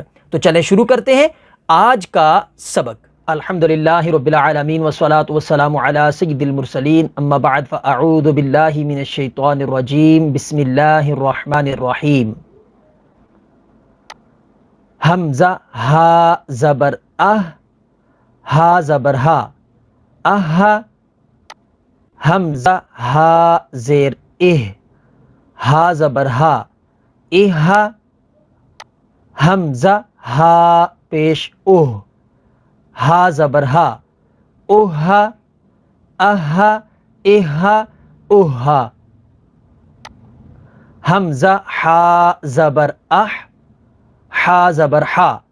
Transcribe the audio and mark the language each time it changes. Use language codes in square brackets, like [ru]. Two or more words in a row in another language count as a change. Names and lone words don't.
[ur] تو چلیں شروع کرتے ہیں آج کا سبق۔ [ar] الحمدللہ رب العالمین والصلاة والسلام علی سید المرسلین، اما بعد فاعوذ باللہ من الشیطان الرجیم، بسم اللہ الرحمن الرحیم۔ [ur] حمزہ ہا زبر ہا زبر ہا، حمزہ ہا زیر ہا زبر ہا، حمزہ ہا پیش ہا زبر ہا، حمزہ ہا زبر ہا زبر ہا،